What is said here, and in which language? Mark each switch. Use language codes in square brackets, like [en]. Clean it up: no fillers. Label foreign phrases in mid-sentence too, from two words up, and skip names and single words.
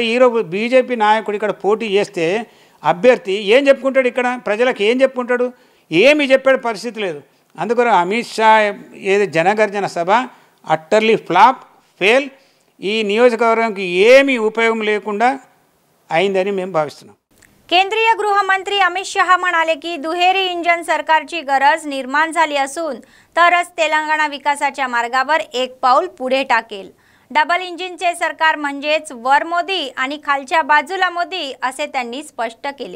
[te] ఈరోజు బీజేపీ నాయకుడు ఇక్కడ పోటీ చేస్తే అభ్యర్థి ఏం చెప్పుకుంటాడు, ఇక్కడ ప్రజలకు ఏం చెప్పుకుంటాడు, ఏమి చెప్పాడు పరిస్థితి లేదు. అందుకని అమిత్ షా ఏది జనగర్జన సభ [en] utterly flop fail, [te] ఈ నియోజకవర్గానికి ఏమీ उपयोग లేకుండా అయిందని మేము భావిస్తున్నాం. [mr] केंद्रीय गृहमंत्री अमित शहा म्हणाले की दुहेरी इंजन सरकारची गरज निर्माण झाली असून तरच तेलंगणा विकासाच्या मार्गावर एक पाऊल पुढे टाकेल. डबल इंजिनचे सरकार म्हणजेच वर मोदी आणि खालच्या बाजूला मोदी असे त्यांनी स्पष्ट केले.